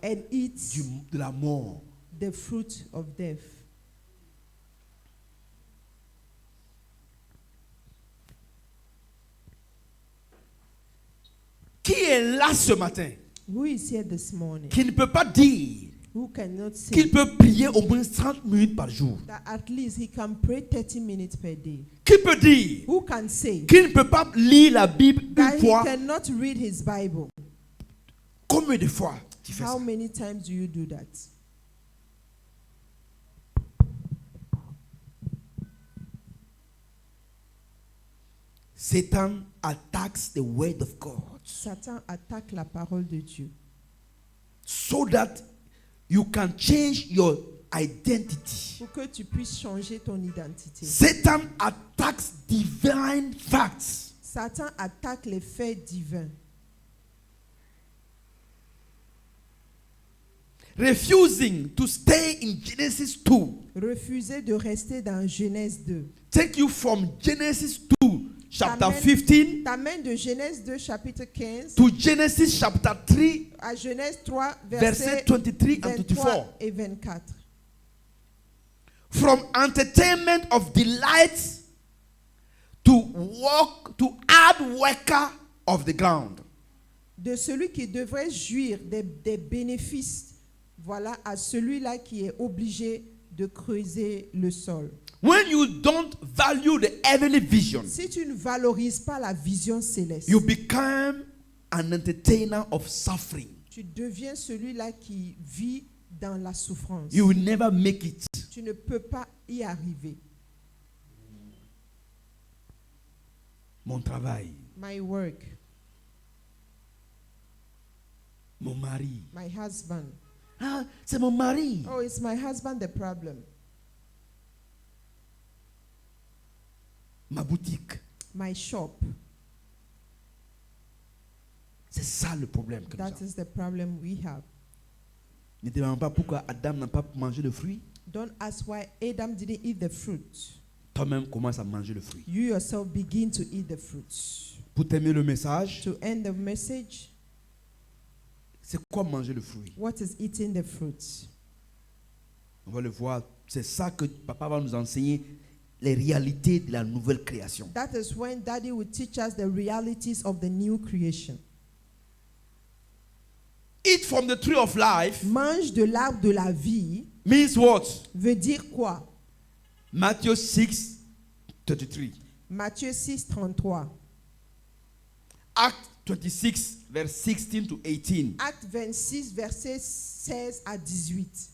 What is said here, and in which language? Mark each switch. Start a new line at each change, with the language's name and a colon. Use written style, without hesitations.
English: and eat
French: de la mort.
English: the fruit of death.
French: Qui est là ce matin,
English: Who is here this morning?
French: qui ne peut pas dire
English: Who cannot say
French: qu'il peut prier au moins 30 minutes par jour?
English: that at least he can pray 30 minutes per day?
French: Qui peut dire
English: Who can say
French: qu'il ne peut pas lire la Bible
English: that
French: une
English: he
French: fois?
English: cannot read his Bible?
French: Combien de fois tu fais
English: How
French: ça?
English: many times do you do that? Satan attacks the word of God
French: Satan attaque la parole de Dieu
English: so that you can change your identity.
French: pour que tu puisses changer ton identité.
English: Satan attacks divine facts.
French: Satan attaque les faits divins.
English: Refusing to stay in Genesis 2.
French: Refuser de rester dans Genèse 2.
English: Take you from Genesis 2, chapter
French: T'amène- 15, T'amènes de Genèse 2, chapitre 15,
English: to Genesis chapter 3,
French: à Genèse 3, verset versets
English: 23 and 23 24.
French: et 24.
English: From entertainment of delights to walk to hard worker of the ground.
French: De celui qui devrait jouir des bénéfices, voilà, à celui-là qui est obligé de creuser le sol.
English: When you don't value the heavenly vision,
French: Si tu ne valorises pas la vision céleste,
English: you become an entertainer of suffering.
French: tu deviens celui-là qui vit dans la souffrance.
English: You will never make it.
French: Tu ne peux pas y arriver. Mon travail,
English: My work,
French: mon mari.
English: my husband.
French: Ah, c'est mon mari.
English: Oh, it's my husband the problem.
French: Ma boutique.
English: My shop.
French: C'est ça le problème que nous
English: That
French: avons.
English: is the problem we have.
French: Ne te demande pas pourquoi Adam n'a pas mangé le fruit.
English: Don't ask why Adam didn't eat the fruit.
French: Toi-même commence à manger le fruit.
English: You yourself begin to eat the fruits.
French: Pour t'aimer le message,
English: To end the message,
French: c'est quoi manger le fruit?
English: what is eating the fruits?
French: On va le voir. C'est ça que papa va nous enseigner, les réalités de la nouvelle création.
English: That is when Daddy will teach us the realities of the new creation. Eat from the tree of life
French: Mange de l'arbre de la vie
English: means what?
French: veut dire quoi?
English: Matthew 6, 33.
French: Matthieu 6, 33.
English: Acts 26, verse 16 to 18.
French: Acte 26, versets 16 à 18.